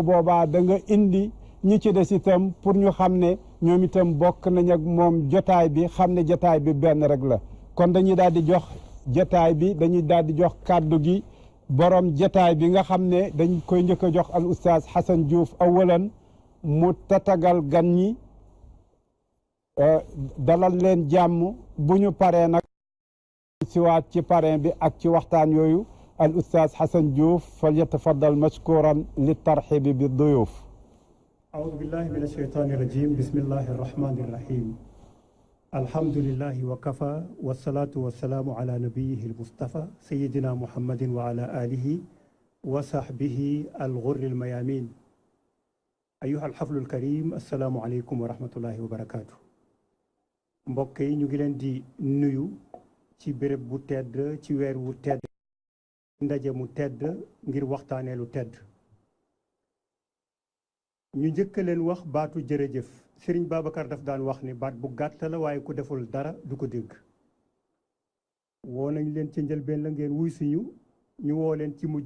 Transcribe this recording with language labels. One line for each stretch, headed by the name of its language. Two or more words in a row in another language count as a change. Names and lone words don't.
Wolof: boobaa da nga indi ñi ci des itam pour ñu xam ne ñoom itam bokk nañ ak moom jotaay bi xam ne jotaay bi benn rek la kon dañuy daal di jox jotaay bi dañuy daal di jox kàddu gi borom jotaay bi nga xam ne dañ koy njëkk a jox al oustaz Hassan Diouf awalan mu tatagal gan ñi dalal leen jàmm bu ñu paree nag siwaat ci parrain bi ak ci waxtaan yooyu al oustaz Hassan Diouf
Arabic: فليتفضل مشكورا
Wolof: li
Arabic: ترحيب بالضيوف أعوذ بالله من الشيطان الرجيم بسم الله الرحمن الرحيم الحمد لله وكفى والصلاة والسلام على نبيه المصطفى سيدنا محمد وعلى آله وصحبه الغر الميامين أيها الحفل الكريم السلام عليكم ورحمة الله وبركاته
Wolof: mbokk yi ñu ngi leen di nuyu ci béréb bu tedd ci weer wu tedd ndaje mu tedd ngir waxtaanee lu tedd ñu njëkk leen wax baatu jërëjëf Sëriñ Babacar daf daan wax ni baat bu gàtt la waaye ku deful dara du ko dégg woo nañ leen ci njëlbeen la ngeen wuy siñu ñu woo leen ci mujj